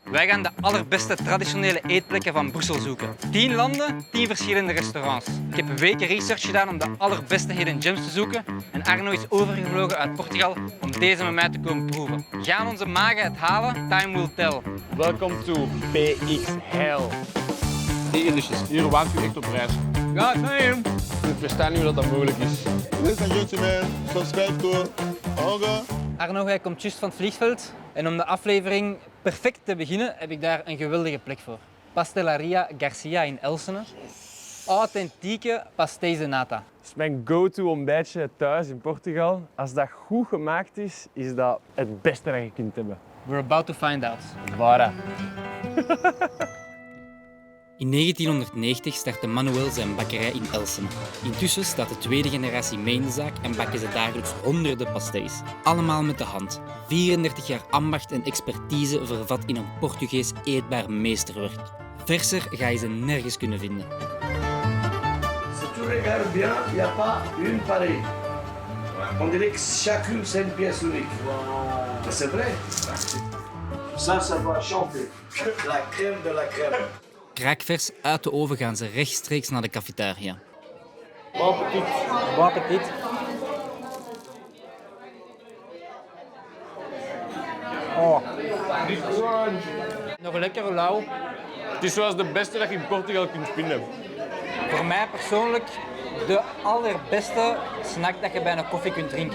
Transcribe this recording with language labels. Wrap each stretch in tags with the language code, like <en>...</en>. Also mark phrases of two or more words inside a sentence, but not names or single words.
<nl>Wij gaan de allerbeste traditionele eetplekken van Brussel zoeken. 10 landen, 10 verschillende restaurants. Ik heb weken research gedaan om de allerbeste</nl> <en>hidden gems</en> <nl>te zoeken. En Arno is overgevlogen uit Portugal om deze met mij te komen proeven. Gaan onze magen het halen?</nl> <en>Time will tell. Welcome to PX Hell.</en> <nl>Hier waant u echt op reis. Ja, neem. Ik versta niet hoe dat mogelijk is.</nl> <en>Ladies and gentlemen, subscribe to Olga.</en> <nl>Arno, jij komt juist van het vliegveld. En om de aflevering perfect te beginnen, heb ik daar een geweldige plek voor. Pastelaria Garcia in Elsene. Authentieke</nl> <pt>pastéis de nata.</pt> <nl>Het is mijn go-to ontbijtje thuis in Portugal. Als dat goed gemaakt is, is dat het beste dat je kunt hebben.</nl> <en>We're about to find out.</en> <nl>Voilà. In 1990 startte Manuel zijn bakkerij in Elsene. Intussen staat de tweede generatie mee in de zaak en bakken ze dagelijks honderden pastéis. Allemaal met de hand. 34 jaar ambacht en expertise vervat in een Portugees eetbaar meesterwerk. Verser ga je ze nergens kunnen vinden.</nl> <fr>Si tu regardes bien, il n'y a pas une pareille. On dirait que chacune c'est une pièce unique. Mais c'est vrai. Ça va chanter. La crème de la crème.</fr> <nl>Kraakvers uit de oven gaan ze rechtstreeks naar de cafetaria.</nl> <fr>Bon appetit. Bon appetit. Oh.</fr> <nl>Nog lekker lauw. Het is zoals de beste dat je in Portugal kunt vinden. Voor mij persoonlijk de allerbeste snack dat je bij een koffie kunt drinken.</nl>